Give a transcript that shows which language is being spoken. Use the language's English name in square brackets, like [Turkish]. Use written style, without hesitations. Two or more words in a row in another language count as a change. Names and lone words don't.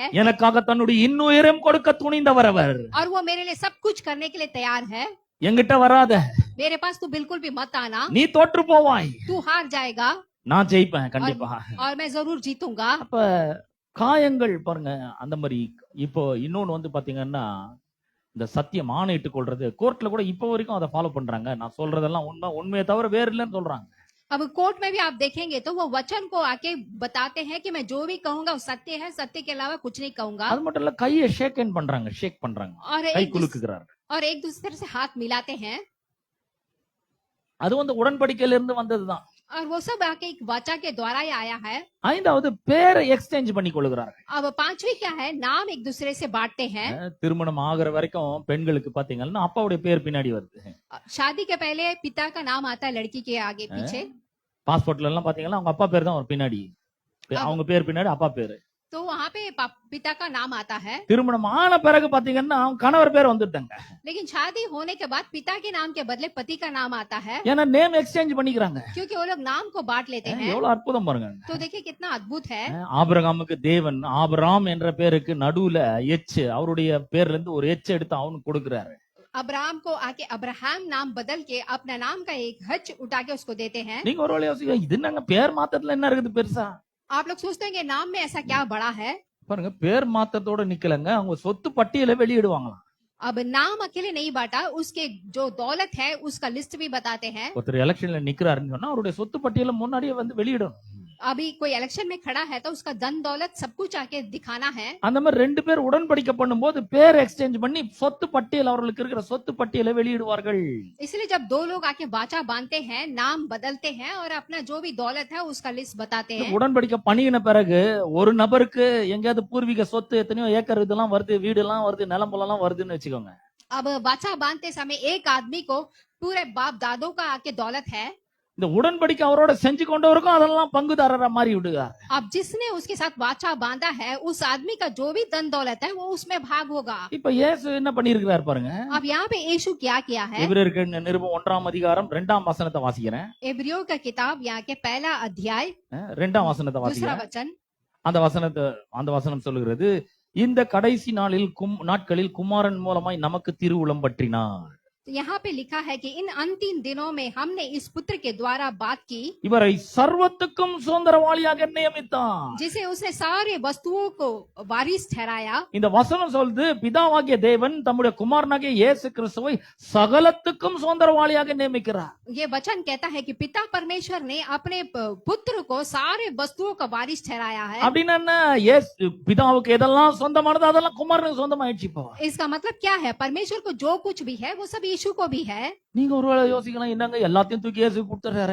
[Tamil] எனக்காக தன்னுடைய இன்னுயிரம் கொடுக்க துணிந்தவர் அவர். [Hindi] और वो मेरे लिए सब कुछ करने के लिए तैयार है। [Tamil] என்கிட்ட வராத, [Hindi] मेरे पास तू बिल्कुल भी मत आना, [Tamil] நீ தோற்று போவாய், [Hindi] तू हार जाएगा [Tamil] நான் ஜெயிப்பேன் கண்டிப்பா. [Hindi] और मैं जरूर जीतूंगा। [Tamil] அப்ப காயங்கள் பாருங்க அந்த மாதிரி. இப்போ இன்னொன்னு வந்து பாத்தீங்கன்னா, இந்த சத்தியம் ஆணையிட்டு கொள்றது, கோர்ட்ல கூட இப்ப வரைக்கும் அதை ஃபாலோ பண்றாங்க. நான் சொல்றதெல்லாம் உண்மையை தவிர வேற இல்லைன்னு சொல்றாங்க. [Hindi] अब कोर्ट में भी आप देखेंगे तो वो वचन को आके बताते हैं कि मैं जो भी कहूंगा वो सत्य है, सत्य के अलावा कुछ नहीं कहूंगा। [Tamil] அது மட்டும் இல்ல, கையை ஷேக் பண்றாங்க, ஷேக் பண்றாங்க, கை குலுக்குகிறார். [Hindi] और एक दूसरे से हाथ मिलाते हैं। [Tamil] அது வந்து உடன்படிக்கையில இருந்து வந்ததுதான். [Hindi] और वो सब आके एक वाचा के द्वारा ही आया है। [Tamil] ஐந்தாவது பேரை எக்ஸ்சேஞ்ச் பண்ணி கொள்ளுகிறார்கள். [Hindi] अब पांचवी क्या है, नाम एक दूसरे से बांटते हैं। [Tamil] திருமணம் ஆகிற வரைக்கும் பெண்களுக்கு பாத்தீங்கன்னா அப்பாவுடைய பேர் பின்னாடி வருது. [Hindi] शादी के पहले पिता का नाम आता है लड़की के आगे पीछे। [Tamil] பாஸ்போர்ட்ல எல்லாம் பாத்தீங்கன்னா அவங்க அப்பா பேர் தான் வரும் பின்னாடி, அவங்க பேர் பின்னாடி அப்பா பேரு. [Hindi] तो वहाँ पे पिता का नाम आता है। [Tamil] திருமணம் ஆன பிறகு பாத்தீங்கன்னா அவங்க கணவர் பேர் வந்துட்டாங்க. [Hindi] लेकिन शादी होने के बाद पिता के नाम के बदले पति का नाम आता है, [Tamil] ஏன்னா [English] name exchange [Tamil] பண்ணிக்கிறாங்க. [Hindi] क्योंकि वो लोग नाम को बांट लेते हैं। [Tamil] எவ்வளவு அற்புதம் பாருங்க. [Hindi] तो देखिए कितना अद्भुत है। [Tamil] ஆபிரகாமுக்கு தேவன் ஆபிராம் என்ற பேருக்கு நடுவுல எச், அவருடைய பேர்ல இருந்து ஒரு எச் எடுத்து அவனுக்கு கொடுக்கிறாரு. [Hindi] अब्राहम को आके अब्राहम नाम बदल के अपना नाम का एक हच उठा के उसको देते हैं। [Tamil] நீங்க ஒருவேளை யோசிக்க, இது நாங்க பேர் மாத்தத்துல என்ன இருக்குது பெருசா? [Hindi] आप लोग सोचते हैं कि नाम में ऐसा क्या बड़ा है? [Tamil] பாருங்க, பேர் மாத்தத்தோட நிக்கலங்க, அவங்க சொத்து பட்டியலை வெளியிடுவாங்களாம். [Hindi] अब नाम अकेले नहीं बांटा, उसके जो दौलत है उसका लिस्ट भी बताते हैं। [Tamil] ஒருத்தர் எலெக்ஷன்ல நிக்கிறாருன்னு சொன்னா அவருடைய சொத்து பட்டியலை முன்னாடியே வந்து வெளியிடணும். [Hindi] अभी कोई इलेक्शन में खड़ा है तो उसका धन दौलत सब कुछ आके दिखाना है। [Tamil] அந்த மாதிரி ரெண்டு பேர் உடன்படிக்கை பண்ணும்போது பேர் எக்ஸ்சேஞ்ச் பண்ணி சொத்து பட்டியல், அவர்களுக்கு இருக்கிற சொத்து பட்டியலை வெளியிடுவார்கள். [Hindi] इसलिए जब दो लोग आके वाचा बांधते हैं, नाम बदलते हैं और अपना जो भी दौलत है उसका लिस्ट बताते हैं। [Tamil] உடன்படிக்கை பண்ணின பிறகு ஒரு நபருக்கு எங்கேயாவது பூர்வீக சொத்து எத்தனையோ ஏக்கர் இதெல்லாம் வருது, வீடு எல்லாம் வருது, நிலம்புலாம் வருதுன்னு வச்சுக்கோங்க. [Hindi] अब वाचा बांधते समय एक आदमी को पूरे बाप दादों का आके दौलत है। [Tamil] இந்த உடன்படிக்கை அவரோட செஞ்சு கொண்டவருக்கும் அதெல்லாம் பங்குதாரரா மாறி விடுவார். [Hindi] अब जिसने उसके साथ वाचा बांधा है उस आदमी का जो भी धन दौलत है वो उसमें भाग होगा। [Tamil] இப்ப இயேசு என்ன பண்ணியிருக்கிறார் பாருங்க. [Hindi] अब यहाँ पे यीशु क्या किया है? [Tamil] எபிரேயருக்கு நிருபம் 1ஆம் அதிகாரம் 2ஆம் வசனத்தை வாசிக்கிறேன். [Hindi] इब्रियों का किताब यहाँ के पहला अध्याय [Tamil] 2ஆம் वசனத்தை [Hindi] दूसरा [Tamil] வாசிக்கிறேன். [Hindi] वचन। [Tamil] அந்த வசனம் சொல்லுகிறது, இந்த கடைசி நாட்களில் குமாரன் மூலமாய் நமக்கு திருவுளம் பற்றினார். [Hindi] यहाँ पे लिखा है कि इन अंतिम दिनों में हमने इस पुत्र के द्वारा बात की, [Tamil] இவரை சர்வத்துக்கும் சுதந்திரவாளியாக நியமித்தார். [Hindi] जिसे उसने सारे वस्तुओं को वारिस ठहराया। [Tamil] இந்த வசனம் சொல்லுது, பிதாவாகிய தேவன் தம்முடைய குமாரனாகிய இயேசு கிறிஸ்துவை சகலத்துக்கும் சுதந்திரவாளியாக நியமிக்கிறார். [Hindi] ये वचन कहता है कि पिता परमेश्वर ने अपने पुत्र को सारे वस्तुओं का वारिस ठहराया है। [Tamil] அப்படின்னா என்ன? பிதாவுக்கு எதெல்லாம் சொந்தமானது அதெல்லாம் குமாரனுக்கு சொந்தமாயிடுச்சு. இப்போ [Hindi] इसका मतलब क्या है? परमेश्वर को जो कुछ भी है वो सब यीशु को भी है। [Tamil] நீங்க ஒருவேளை யோசிக்கலாம், என்னங்க எல்லாத்தையும் தூக்கி இயேசு கொடுத்துறாரு,